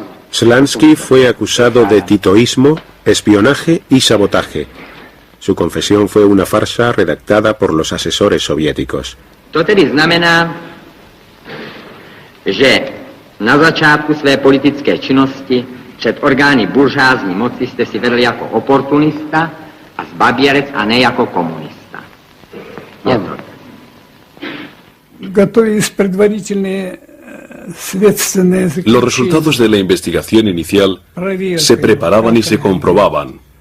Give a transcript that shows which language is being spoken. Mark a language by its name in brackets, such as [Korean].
[Spanish] Slansky fue acusado de titoísmo, espionaje y sabotaje. Su confesión fue una farsa redactada por los asesores soviéticos. [Czech] To tedy znamená, že na začátku své politické činnosti před orgány buržázní moci jste si vedl jako oportunista a zbaběrec a ne jako komunista. Je to. [Russian] Готовились предварительные следственные заключения. [Spanish] Los resultados de la investigación inicial se preparaban y se comprobaban.